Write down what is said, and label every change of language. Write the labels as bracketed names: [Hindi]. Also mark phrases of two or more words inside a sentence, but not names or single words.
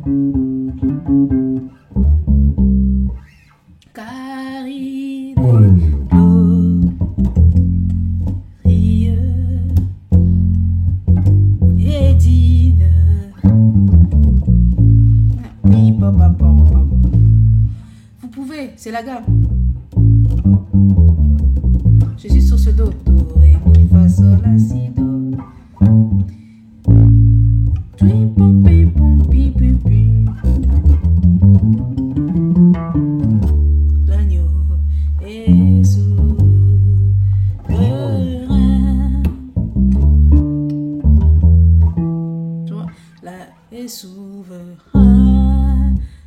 [French] Car il est glorieux et digne. Vous pouvez, c'est la gamme. Je suis sur ce do. Do, ré, mi, fa, sol, la, si, do. L'agneau est souverain. Tu vois, là est souverain.